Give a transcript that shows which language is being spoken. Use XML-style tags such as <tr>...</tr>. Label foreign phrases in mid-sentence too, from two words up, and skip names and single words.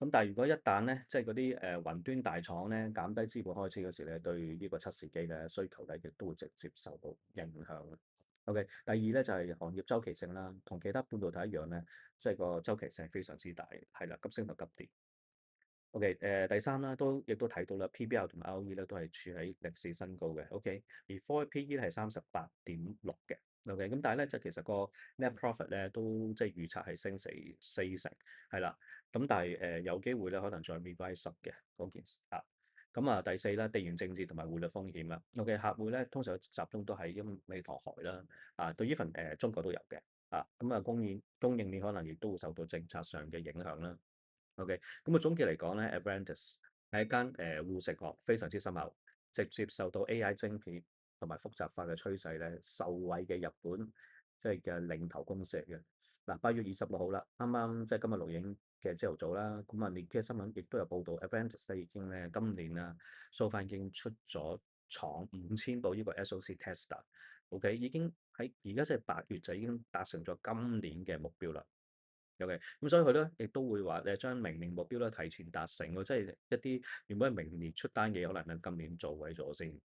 <yue>咁但係如果一旦咧即係嗰啲雲端大廠咧減低資本開支嗰時咧，對呢個測試機嘅需求咧亦都會直接受到影響嘅。OK，第二咧就係行業周期性啦，同其他半導體一樣咧，即係個周期性非常之大，係啦，急升同急跌。OK，第三啦，亦都睇到啦，PBR 同埋 ROE 咧都係處喺歷史新高嘅。OK，而</yue> <en>Forward PE</en> <yue>咧係38.6嘅。OK，咁但係咧，就其實個</yue> <en>net profit</en> <yue>咧都即係預測係升四成，係啦。咁但係有機會咧，可能再</yue> <en>revise up</en> <yue>嘅嗰件事啊。咁啊，第四啦，地緣政治同埋匯率風險啦。OK，客戶咧通常集中都喺英美台海啦。對呢份中國都有嘅。咁啊，供應鏈可能亦都會受到政策上嘅影響啦。OK，咁啊總結嚟講咧，Advantage 係一間護城河，非常之深厚， 直接受到 AI 晶片同埋複雜化嘅趨勢咧，受惠嘅日本即係嘅領頭公司嚟嘅。嗱，8月26號啦，啱啱即係今日錄影嘅朝頭早啦，咁啊，連嘅新聞亦都有報道，Advantest 已經咧今年啊 ，</yue> <en>so far</en> <yue>已經出咗廠5000部呢個</yue> <en>SoC tester，</en> <yue>OK，已經喺而家即係8月就已經達成咗今年嘅目標啦。OK，咁所以佢咧亦都會話將明年目標咧提前達成喎，即係一啲原本係明年出單嘅，可能係今年做位咗先。</yue>